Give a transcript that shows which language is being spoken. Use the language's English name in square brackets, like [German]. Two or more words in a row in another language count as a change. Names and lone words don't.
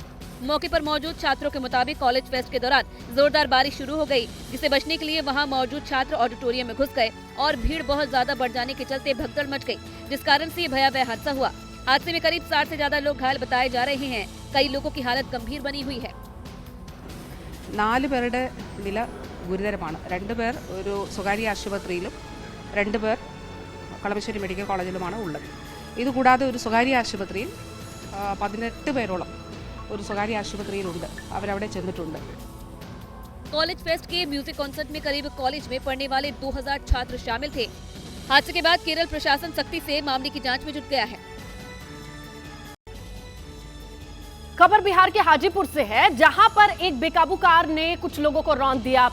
[Hindi] मौके पर मौजूद छात्रों के मुताबिक कॉलेज फेस्ट के दौरान जोरदार बारिश शुरू हो गई, जिसे बचने के लिए वहां मौजूद छात्र ऑडिटोरियम में घुस गए और भीड़ बहुत ज्यादा बढ़ जाने के चलते भगदड़ मच गई, जिस कारण से ये भयावह हादसा हुआ। हादसे में करीब 60 से ज्यादा लोग घायल बताए जा रहे हैं। कई लोगों की हालत गंभीर बनी हुई है। [Malayalam] 4 പേരുടെ നില ഗുരുതരമാണ്. 2 പേർ ഒരു സ്വകാര്യ ആശുപത്രിയിലും 2 പേർ കളമശ്ശേരി മെഡിക്കൽ കോളേജിലുമാണ് ഉള്ളത്. ഇതുകൂടാതെ ഒരു സ്വകാര്യ ആശുപത്രിയിൽ 18 പേരോളം ഒരു സ്വകാര്യ ആശുപത്രിയിലുണ്ട്. അവരവിടെ ചെന്നിട്ടുണ്ട്. [Hindi] कॉलेज फेस्ट के म्यूजिक कॉन्सर्ट में करीब कॉलेज में पढ़ने वाले 2000 छात्र शामिल थे। हादसे के बाद केरल प्रशासन सख्ती से मामले की जांच में जुट गया है। खबर बिहार के हाजीपुर से है, जहां पर एक बेकाबू कार ने कुछ लोगों को रौंद दिया।